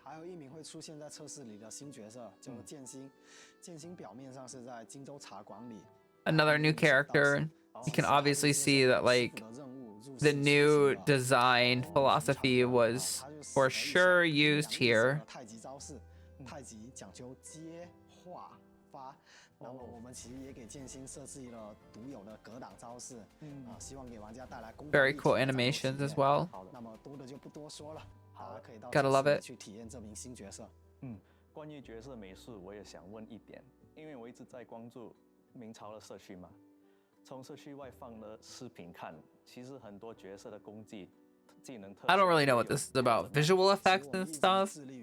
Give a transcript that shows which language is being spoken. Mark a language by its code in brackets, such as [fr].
[zh] 还有一名会出现在测试里的新角色，就是剑心。剑心表面上是在荆州茶馆里。 [en] Another new character. You can obviously see that like the new design philosophy was for sure used here. [zh] 太极招式，太极讲究接化发。那么我们其实也给剑心设计了独有的格挡招式，希望给玩家带来公平。 [en] Very cool animations as well. [zh] 那么多的就不多说了。 [en] Gotta love it. [zh] 去体验这名新角色。关于角色美术，我也想问一点，因为我一直在关注明朝的社区嘛。从社区外放的视频看，其实很多角色的功技、技能特。 [en] I don't really know what this is about. Visual effects and stuff.